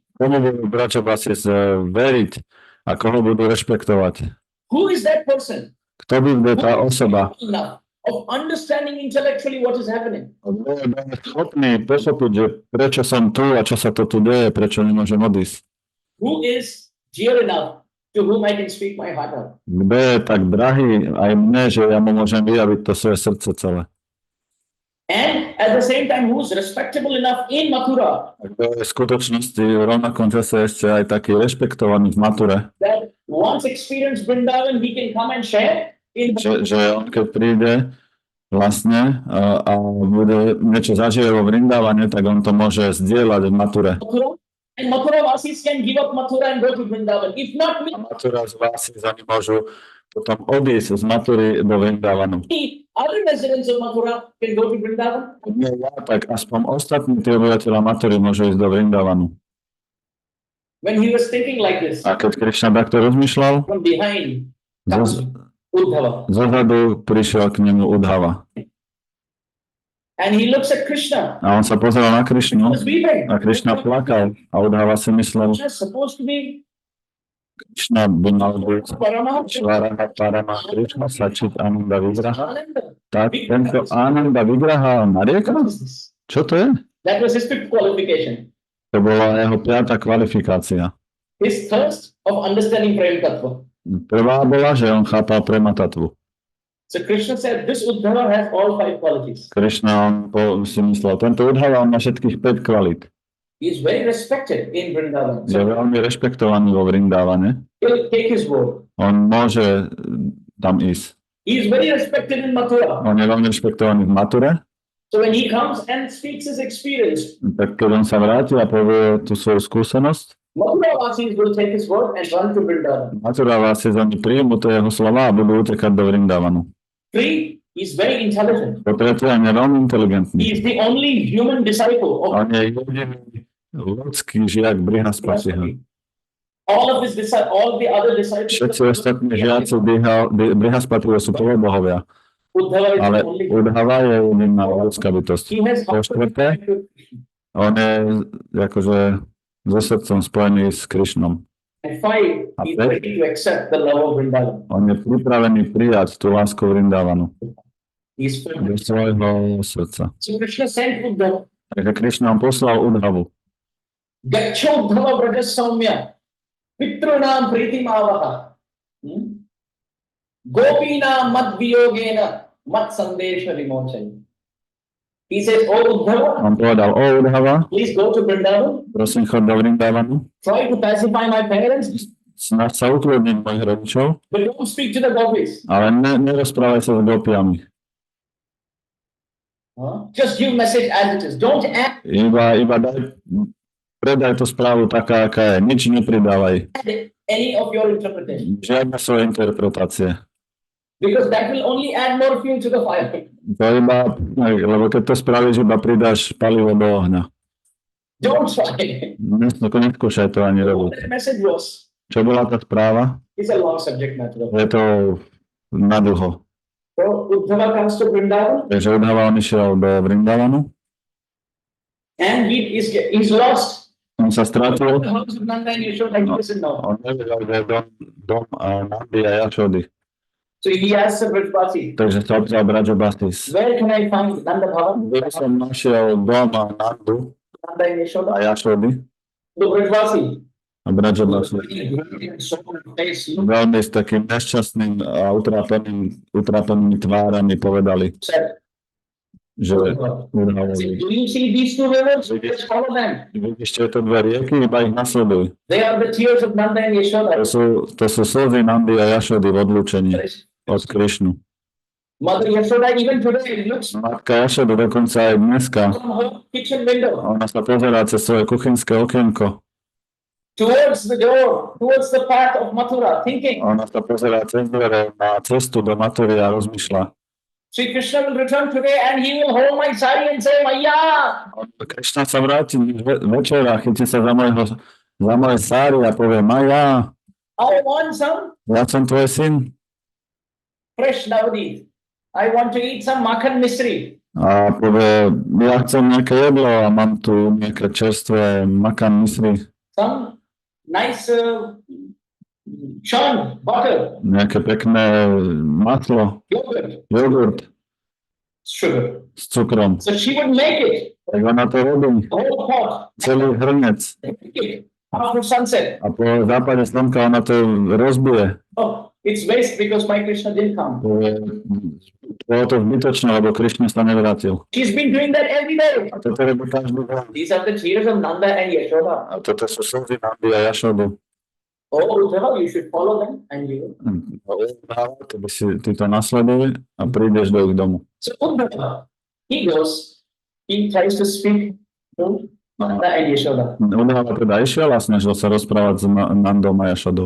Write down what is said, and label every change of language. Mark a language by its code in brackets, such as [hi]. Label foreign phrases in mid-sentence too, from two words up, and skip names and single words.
[sk] Komu budú Brajavasis veriť a koho budú rešpektovať? [en] Who is that person? [sk] Kto bude tá osoba? [en] Enough of understanding intellectually what is happening. [sk] Kto je schopný pochopiť, že prečo som tu a čo sa to tu deje, prečo nemôžem odísť? [en] Who is dear enough to whom I can speak my heart out? [sk] Kto je tak drahý aj mne, že ja mu môžem vyjaviť to svoje srdce celé? [en] And at the same time, who is respectable enough in Mathura [sk] A kto je v skutočnosti v rovnakom čase ešte aj taký rešpektovaný v Mature, [en] that once experienced Vrindavan, he can come and share in [sk] že on keď príde vlastne a bude niečo zažije vo Vrindavane, tak on to môže zdieľať v Mature. [en] Mathura. And Mathura Vasis can give up Mathura and go to Vrindavan. If not me, [sk] Matura z vás za ne môžu potom odísť z Matury do Vrindavanu. [en] other residents of Mathura can go to Vrindavan. [sk] Nie ja, tak aspoň ostatní tí obyvateľa Matury môžu ísť do Vrindavanu. [en] When he was thinking like this, [sk] A keď Krišna takto rozmýšľal, [en] from behind comes Uddhava. [sk] zozadu prišiel k nemu Uddhava. [en] And he looks at Krishna. [sk] A on sa pozeral na [en] He [sk] Krišnu [en] was weeping. [sk] a Krišna plakal. A Uddhava si myslel, [en] Krishna is supposed to be [sk] Krišna by mal byť [en] Paramahamsa. [sa] ईश्वरः परमः कृष्णः सच्चित् आनन्द विग्रहः. [en] Ananda. [sk] Tak tento Ananda Vigraha narieka? [en] What is this? [sk] Čo to je? [en] That was his fifth qualification. [sk] To bola jeho 5. kvalifikácia. [en] His thirst of understanding [sa] प्रेम तत्त्व. [sk] Prvá bola, že on chápal [sa] प्रेम तत्त्वु. [en] So Krishna said, this Uddhava has all 5 qualities. [sk] Krišna si myslel, tento Uddhava má všetkých 5 kvalít. [en] He is very respected in Vrindavan. [sk] Je [en] So [sk] veľmi rešpektovaný vo Vrindávane. [en] he'll take his word. [sk] On môže tam ísť. [en] He is very respected in Mathura. [sk] On je veľmi rešpektovaný v Mature. [en] So when he comes and speaks his experience, [sk] Tak keď on sa vráti a povie tú svoju skúsenosť, [en] Mathura Vasis will take his word and run to Vrindavan. [sk] Matura Vasis, oni príjmu to jeho slova a budú utekať do Vrindávanu. [en] 3, he's very intelligent. [sk] Po tretie, on je veľmi [en] He [sk] inteligentný. [en] is the only human disciple of [sk] On je jediný ľudský žiak Brihaspatiho. [en] all the other disciples. [sk] Všetci ostatní žiaci Brihaspatiho sú polobohovia, [en] Uddhava is [sk] ale [en] the only. [sk] Uddhava je jediná ľudská bytosť. [en] He has [sk] Po štvrté, on je akože so srdcom spojený s Krišnom. [en] and 5, he's ready to accept the love of Vrindavan. [sk] On je pripravený prijať tú lásku Vrindavanu [en] He's filled. [sk] do svojho srdca. [en] So Krishna sent Uddhava. [sk] Takže Krišna on poslal Uddhavu. [sa] गच्छ उद्धव व्रजं सौम्य. पितृणां प्रीतिमावह. गोपीनां मद् वियोगेन मत् सन्देश विमोचनी. [en] He says, "Oh Uddhava, [sk] On povedal, o Udhava, [en] please go to Vrindavan. [sk] prosím, chod do Vrindavanu, [en] Try to pacify my parents, [sk] snaž sa ukludniť mojich rodičov, [en] but don't speak to the gopis. [sk] ale nerozprávaj sa s gopiami. [en] Just give message as it is. Don't add [sk] Iba predaj tú správu taká, aká je. Nič nepridávaj. [en] any of your interpretation, [sk] Žiadne svoje interpretácie. [en] because that will only add more fuel to the fire. [sk] To iba, lebo keď to spravíš, iba pridáš palivo do ohňa. [en] Don't try. [sk] Neskúšaj to ani [en] What [sk] robiť. [en] that message was [sk] Čo bola tá správa? [en] is a long subject matter. [sk] Je to nadlho. [en] So Uddhava comes to Vrindavan [sk] Takže Udhava on išiel do Vrindavanu. [en] and he's lost. [sk] On sa strátil. [en] The house of Nanda and Yashoda, he doesn't know. [sk] On nevedel, že je dom Nandy a Jašody. [en] So he asks the Brajvasi, [sk] Takže sa opýtal Brajbasis. [en] where can I find Nanda Bhavan, [sk] Kde som našiel dom Nandu [en] Nanda and Yashoda? [sk] a Jašody? [en] The Brajvasi, [sk] A Brajbasis. [en] so face, [sk] Veľmi s takým nešťastným a utrápenými tvárami povedali, [en] said, [sk] že Udhavovi. [en] do you see these two rivers? Let's follow them. [sk] Vidíš tieto dve rieky, iba ich nasleduj. [en] They are the tears of Nanda and Yashoda. [sk] To sú slzy Nandy a Jašody v odlúčení od Krišnu. [en] Mother Yashoda even today looks [sk] Matka Jašoda dokonca aj dneska, [en] from her kitchen window [sk] ona sa pozerá cez svoje kuchynské okienko. [en] towards the door, towards the path of Mathura, thinking, [sk] Ona sa pozerá cez dvere na cestu do Mathury a rozmýšľa. [en] Šrí Krišna will return today and he will hold my sari and say, Maya, [sk] Krišna sa vráti večer a chytí sa za moje sáry a povie, Maja, [en] I want some [sk] ja som tvoj syn. [en] fresh navadi. I want to eat some [hi] मक्खन मिसरी. [sk] A povie, ja chcem nejaké jedlo a mám tu nejaké čerstvé [hi] मक्खन मिसरी, [en] Some nice churn, butter, [sk] nejaké pekné maslo, jogurt [en] sugar. [sk] s cukrom. [en] So she would make it, [sk] Tak ona to robí, [en] the whole pot, [sk] celý hrnec. [en] take it after sunset. [sk] A po západe slnka ona to rozbije. [en] Oh, it's waste because my Krishna didn't come. [sk] Bolo to zbytočné, lebo Krišna sa nevrátil. [en] She's been doing that every day. [sk] A toto robí každý deň. [en] These are the tears of Nanda and Yashoda. [sk] A toto sú slzy Nandy a Jašodu. [en] Oh, Uddhava, you should follow them and you. [sk] To by si ty to nasleduj a prídeš do ich domu. [en] So Uddhava, he goes, he tries to speak to Nanda and Yashoda. [sk] Udhava teda išiel a snažil sa rozprávať s Nandom a Jašodou.